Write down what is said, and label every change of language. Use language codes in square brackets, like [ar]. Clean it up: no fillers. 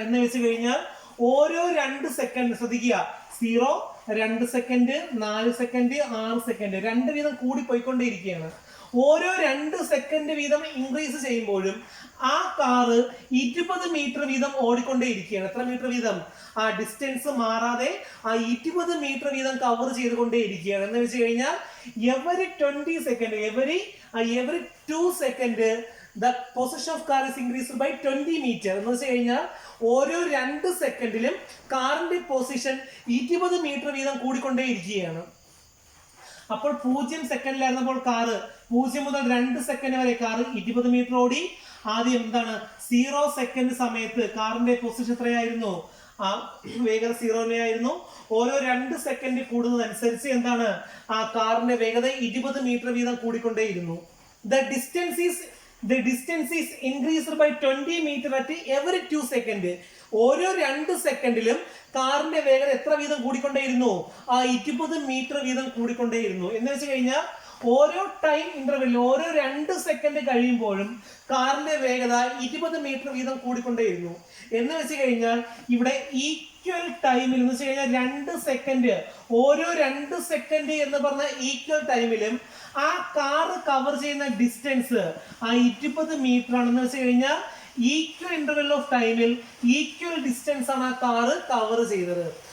[ml] എന്ന് വെച്ച് കഴിഞ്ഞാൽ ഓരോ 2 സെക്കൻഡ് ശ്രദ്ധിക്കുക, 0, 2 സെക്കൻഡ്, 4 സെക്കൻഡ്, 6 സെക്കൻഡ്, 2 വീതം കൂടി പോയിക്കൊണ്ടേയിരിക്കുകയാണ്. ഓരോ 2 സെക്കൻഡ് വീതം ഇൻക്രീസ് ചെയ്യുമ്പോഴും ആ കാറ് 20 മീറ്റർ വീതം ഓടിക്കൊണ്ടേയിരിക്കുകയാണ്. എത്ര മീറ്റർ വീതം? ആ ഡിസ്റ്റൻസ് മാറാതെ 20 മീറ്റർ വീതം കവർ ചെയ്തുകൊണ്ടേയിരിക്കുകയാണ്. [en] എന്ന് വെച്ച് കഴിഞ്ഞാൽ every 20 second, every 2 second the position of car is increased by 20 meter. [ml] എന്ന് വെച്ച് കഴിഞ്ഞാൽ ഓരോ 2 സെക്കൻഡിലും കാറിന്റെ പൊസിഷൻ 20 മീറ്റർ വീതം കൂടിക്കൊണ്ടേയിരിക്കുകയാണ്. അപ്പോൾ 0 സെക്കൻഡിലായിരുന്നപ്പോൾ കാറ് 0 മുതൽ 2 സെക്കൻഡ് വരെ കാറ് 20 മീറ്റർ ഓടി. ആദ്യം എന്താണ്? 0 സെക്കൻഡ് സമയത്ത് കാറിന്റെ പൊസിഷൻ എത്രയായിരുന്നു? വേഗത 0 ആയിരുന്നു. ഓരോ 2 സെക്കൻഡ് കൂടുന്നതനുസരിച്ച് എന്താണ്? ആ കാറിന്റെ വേഗത 20 മീറ്റർ വീതം കൂടിക്കൊണ്ടേയിരുന്നു. [en] The distance is increased by 20 meter at every 2 second. [ml] ഓരോ 2 സെക്കൻഡിലും കാറിന്റെ വേഗത എത്ര വീതം കൂടിക്കൊണ്ടേയിരുന്നു? 20 മീറ്റർ വീതം കൂടിക്കൊണ്ടേയിരുന്നു. എന്ന് വെച്ച് കഴിഞ്ഞാൽ ഓരോ ടൈം ഇന്റർവെല്ലിൽ, ഓരോ 2 സെക്കൻഡ് കഴിയുമ്പോഴും കാറിന്റെ വേഗത 20 മീറ്റർ വീതം കൂടിക്കൊണ്ടേയിരുന്നു. എന്ന് വെച്ച് കഴിഞ്ഞാൽ ഇവിടെ ഈക്വൽ ടൈമിൽ, എന്ന് വെച്ച് കഴിഞ്ഞാൽ 2 സെക്കൻഡ്, ഓരോ 2 സെക്കൻഡ് എന്ന് പറഞ്ഞ ഈക്വൽ ടൈമിലും ആ കാറ് കവർ ചെയ്യുന്ന ഡിസ്റ്റൻസ് 20 മീറ്റർ ആണെന്ന് വെച്ച് കഴിഞ്ഞാൽ ഈക്വൽ ഇന്റർവെൽ ഓഫ് ടൈമിൽ ഈക്വൽ ഡിസ്റ്റൻസ് ആണ് ആ കാറ് കവർ ചെയ്തത്.